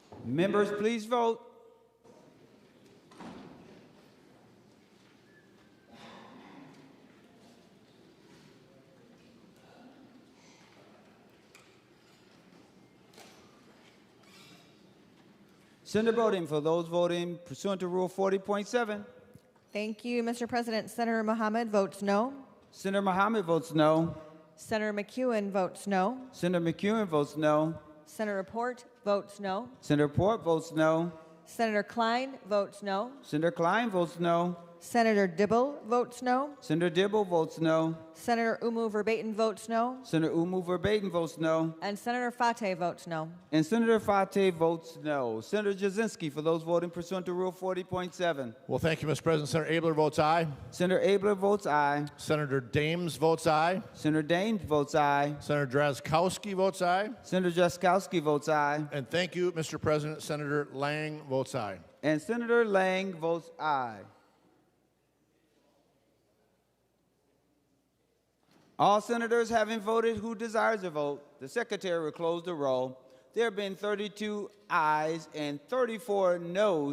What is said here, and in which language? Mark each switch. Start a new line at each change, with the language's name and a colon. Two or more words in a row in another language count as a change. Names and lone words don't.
English: Members, please vote. Senator voting. For those voting pursuant to Rule 40.7. Thank you, Mr. President. Senator Mohammed votes no. Senator Mohammed votes no. Senator McEwen votes no. Senator McEwen votes no. Senator Port votes no. Senator Port votes no. Senator Klein votes no. Senator Klein votes no. Senator Dibble votes no. Senator Dibble votes no. Senator Umu Verbatim votes no. Senator Umu Verbatim votes no. And Senator Fateh votes no. And Senator Fateh votes no. Senator Jasinski, for those voting pursuant to Rule 40.7. Well, thank you, Mr. President. Senator Abler votes aye. Senator Abler votes aye. Senator Dames votes aye. Senator Dames votes aye. Senator Drazkowski votes aye. Senator Jaskowski votes aye. And thank you, Mr. President. Senator Lang votes aye. And Senator Lang votes aye. All senators having voted who desires to vote, the secretary will close the roll. There have been 32 ayes and 34 noes.